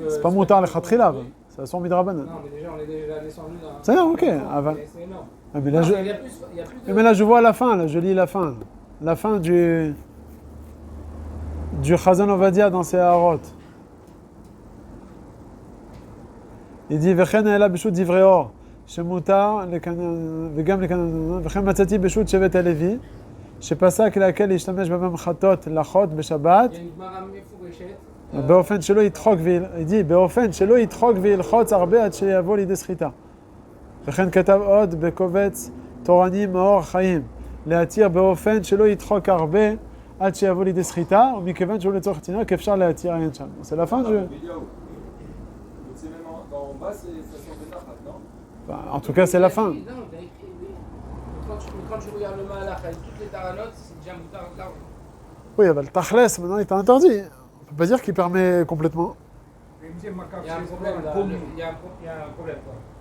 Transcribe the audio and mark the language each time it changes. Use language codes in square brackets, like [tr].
[fr] c'est pas moutar le khatrila, c'est son midrabanan. Non, mais déjà, on est déjà descendu dans. C'est bien, ok. Aval. C'est énorme. Ah, mais là, Non, je... il y a plus de. mais là, je vois la fin, là, je lis la fin. La fin du Chazon Ovadia dans ces harotes. Il dit [he] Vechen ela bishut divrei or. שמותר וגם וכן מצאתי בשו"ת שבט הלוי שפסק להקל להשתמש בממחטות לחות בשבת [fr] Il y a une Gemara מפורשת. [he] באופן שלא ידחוק באופן שלא ידחוק וילחוץ הרבה עד שיבוא לידי סחיטה. וכן כתב עוד בקובץ תורני מאור חיים להתיר באופן שלא ידחוק הרבה עד שיבוא לידי סחיטה ומכיוון שהוא לצורך תינוק אפשר להתיר עין שם. [fr] C'est la fin du... C'est même en bas, ça sort de Nachat, non? En tout cas, c'est la fin. Non, t'as écrit, oui. Quand tu regardes le Mahalach avec toutes les taranotes, c'est déjà moutar large. Oui, le Tachles, maintenant, il est interdit. On ne peut pas dire qu'il permet complètement. Il y a un problème là. Il y a un problème quoi.